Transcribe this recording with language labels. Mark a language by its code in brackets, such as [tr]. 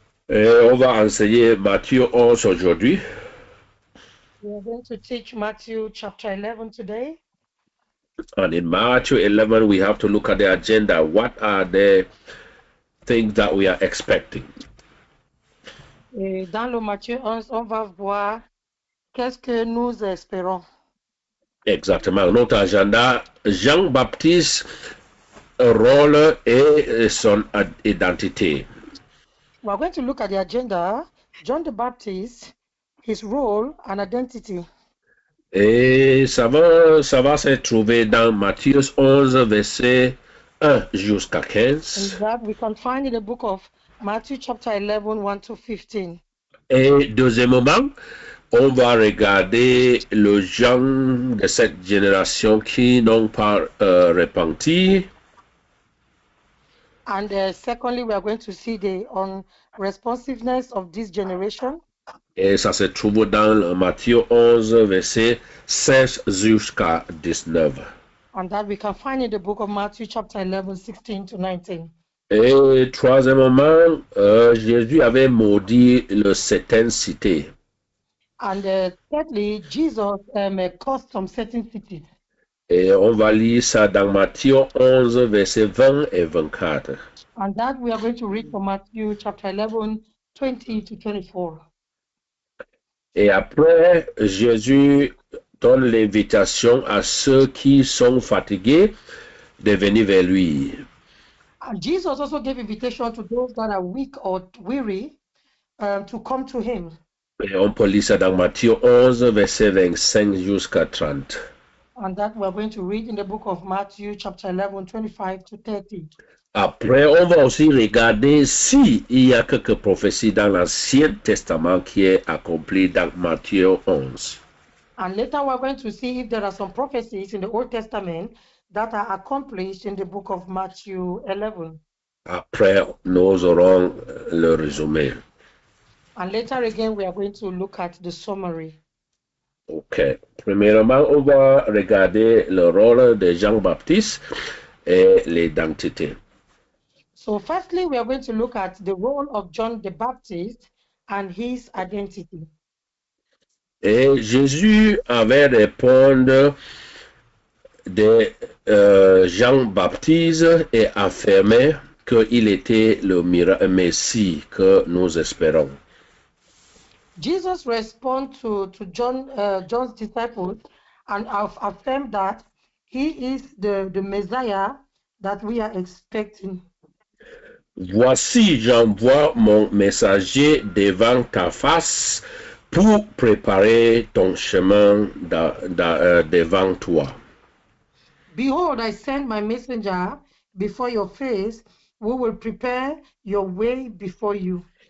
[fr] On va enseigner Matthieu 11 aujourd'hui. [en] We are going to teach Matthew chapter 11 today. And in Matthew 11, we have to look at the agenda. What are the things that we are expecting? [fr] Et dans le Matthieu 11, on va voir qu'est-ce que nous espérons. Exactement. Notre agenda, Jean-Baptiste, rôle et son identité. [en] We are going to look at the agenda, John the Baptist, his role and identity. [fr] Et ça va se trouver dans Matthieu 11, verset 1 jusqu'à 15. [en] And that we can find in the book of Matthew chapter 11, 1 to 15. [fr] Et deuxièmement, on va regarder le genre de cette génération qui n'ont pas repenti. [en] And secondly, we are going to see the unresponsiveness of this generation. [fr] Et ça se trouve dans Matthieu 11, verset 16 jusqu'à 19. [en] And that we can find in the book of Matthew chapter 11, 16 to 19. [fr] Et troisièmement, Jésus avait maudit le certaines cités. [en] And thirdly, Jesus cursed some certain cities. [fr] Et on va lire ça dans Matthieu 11, verset 20 et 24. [en] And that we are going to read from Matthew chapter 11, 20 to 24. [fr] Et après, Jésus donne l'invitation à ceux qui sont fatigués de venir vers lui. [en] And Jesus also gave invitation to those that are weak or weary to come to him. [fr] Et on peut lire ça dans Matthieu 11, verset 25 jusqu'à 30. [en] And that we're going to read in the book of Matthew chapter 11, 25 to 30. [fr] Après, on va aussi regarder s'il y a quelques prophéties dans l'Ancien Testament qui est accompli dans Matthieu 11. [en] And later we're going to see if there are some prophecies in the Old Testament that are accomplished in the book of Matthew 11. [fr] Après, nous aurons le résumé. [en] And later again, we are going to look at the summary. Ok. [fr] Premièrement, on va regarder le rôle de Jean-Baptiste et l'identité. [en] So firstly, we are going to look at the role of John the Baptist and his identity. [fr] Et Jésus avait répondu de Jean-Baptiste et affirmé qu'il était le Messie que nous espérons. [en] Jesus responded to John's disciples and affirmed that he is the Messiah that we are expecting. [fr] Voici, j'envoie mon messager devant ta face pour préparer ton chemin devant toi. [en] Behold, I send my messenger before your face, who will prepare your way before you.